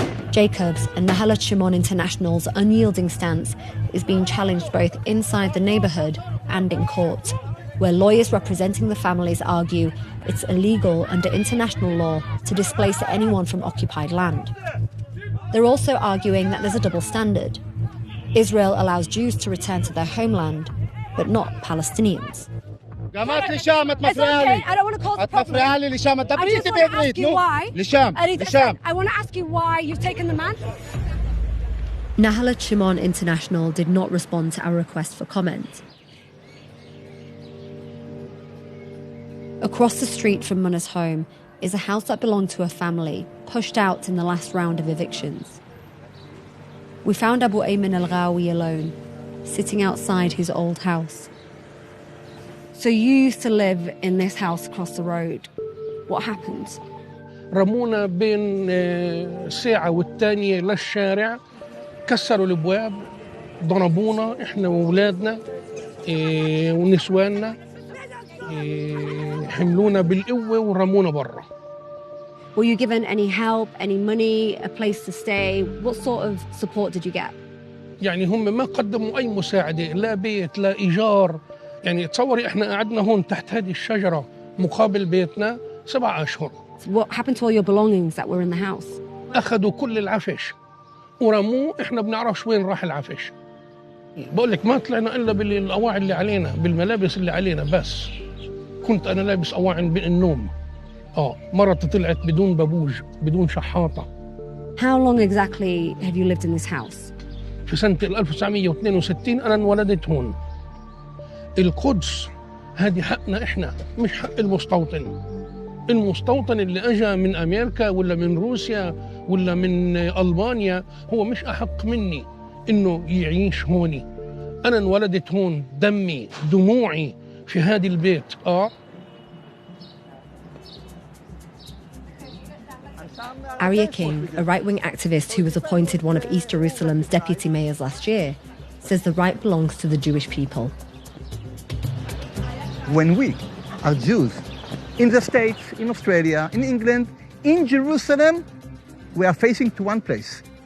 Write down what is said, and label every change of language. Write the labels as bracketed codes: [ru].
[en] Jacob's and Nahalat Shimon International's unyielding stance is being challenged both inside the neighbourhood and in court, where lawyers representing the families argue it's illegal under international law to displace anyone from occupied land. They're also arguing that there's a double standard. Israel allows Jews to return to their homeland, but not Palestinians. قامت لشام تمفرالي. I don't want to cause a problem. تمفرالي لشام انت بريت بيبريت نو لشام لشام. I want to ask you why you've taken the man. Nahalat Shimon International did not respond to our request for comment. Across the street from Munna's home is a house that belonged to a family pushed out in the last round of evictions. We found Abu Ayman al-Ghawi alone, sitting outside his old house. So you used to live in this house across the road. What happened? [ar] رمونا بين ساعة والتانية للشارع، كسروا الابواب، ضربونا احنا واولادنا ونسواننا، حملونا بالقوة ورمونا برا. [en] Were you given any help, any money, a place to stay? What sort of support did you get? [ar] يعني هم ما قدموا أي مساعدة، لا بيت لا إيجار. يعني تصوري احنا قعدنا هون تحت هذه الشجرة مقابل بيتنا 7 أشهر. [en] What happened to all your belongings that were in the house? [ar] أخذوا كل العفش ورموه، احنا بنعرفش وين راح العفش. بقول لك ما طلعنا إلا بالأواعي اللي علينا، بالملابس اللي علينا بس. كنت أنا لابس أواعي النوم. مرتي طلعت بدون بابوج، بدون شحاطة. [en] How long exactly have you lived in this house? [ar] في سنة 1962 أنا انولدت هون. القدس هذه حقنا إحنا، مش حق المستوطن. المستوطن اللي أجا من أمريكا ولا من روسيا ولا من ألبانيا هو مش أحق مني إنه يعيش هوني. أنا انولدت هون، دمي دموعي في هذا البيت. [en] Arya King, a right-wing activist who was appointed one of East Jerusalem's deputy mayors last year, says the right belongs to the Jewish people. When we are Jews in the States, in Australia, in England, in Jerusalem, we are facing to one place.